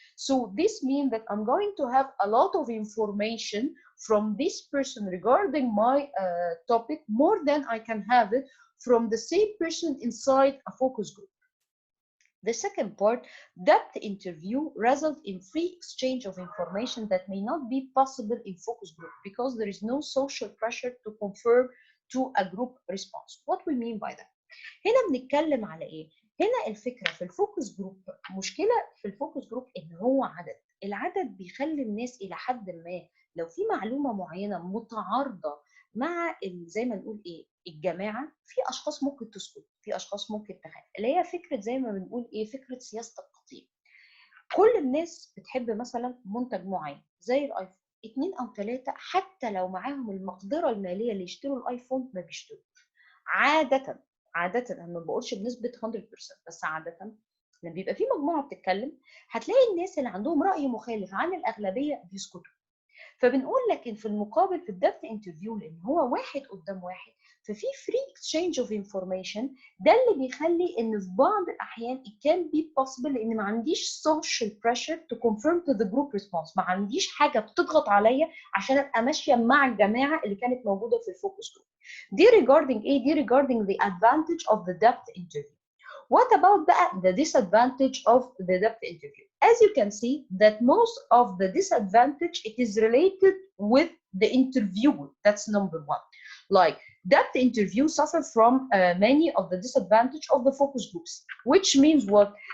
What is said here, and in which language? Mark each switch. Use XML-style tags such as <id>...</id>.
<en>So this means that I'm going to have a lot of information from this person regarding my topic, more than I can have it from the same person inside a focus group. The second part, depth interview results in free exchange of information that may not be possible in focus group because there is no social pressure to conform to a group response. What we mean by that?</en> <ar>هنا بنتكلم على ايه؟ هنا الفكره في الفوكس جروب، مشكله في الفوكس جروب ان هو عدد، العدد بيخلي الناس الى حد ما لو في معلومه معينه متعارضه مع زي ما نقول ايه الجماعه، في اشخاص ممكن تسكت، في اشخاص ممكن تخاف، اللي هي فكره زي ما بنقول ايه فكره سياسه القطيع. كل الناس بتحب مثلا منتج معين زي الايفون، 2 أو 3 حتى لو معاهم المقدره الماليه اللي يشتروا الايفون ما بيشتروش. عاده انا ما بقولش بنسبه 100%، بس عاده لما بيبقى في مجموعه بتتكلم هتلاقي الناس اللي عندهم راي مخالف عن الاغلبيه بيسكتوا. فبنقول لكن في المقابل في الدبث انترفيو، لان هو واحد قدام واحد، ففي فري اكسشينج اوف انفورميشن، ده اللي بيخلي ان في بعض الاحيان</ar> <en>it can be possible</en> <ar>لان ما عنديش</ar> <en>social pressure to confirm to the group response،</en> <ar>ما عنديش حاجه بتضغط عليا عشان ابقى ماشيه مع الجماعه اللي كانت موجوده في الفوكس جروب.</ar> <en>دي regarding</en> <ar>ايه؟ دي</ar> <en>regarding the advantage of the depth interview. What about the disadvantage of the depth interview? As you can see that most of the disadvantage, it is related with the interviewer. That's number one. Like depth interview suffer from many of the disadvantage of the focus groups, which means what?</en>